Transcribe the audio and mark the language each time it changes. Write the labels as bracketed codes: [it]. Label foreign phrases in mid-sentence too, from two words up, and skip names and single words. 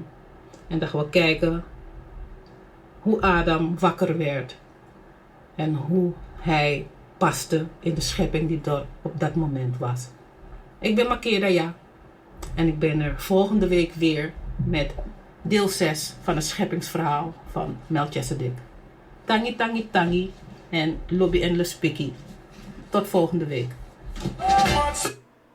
[nl] En dan gaan we kijken hoe Adam wakker werd. En hoe hij paste in de schepping die er op dat moment was. Ik ben Makeda, ja. En ik ben er volgende week weer met deel 6 van het scheppingsverhaal van Melchizedek. [srn] Tangi, tangi, tangi. En Lobby en Lespikkie. [nl] Tot volgende week.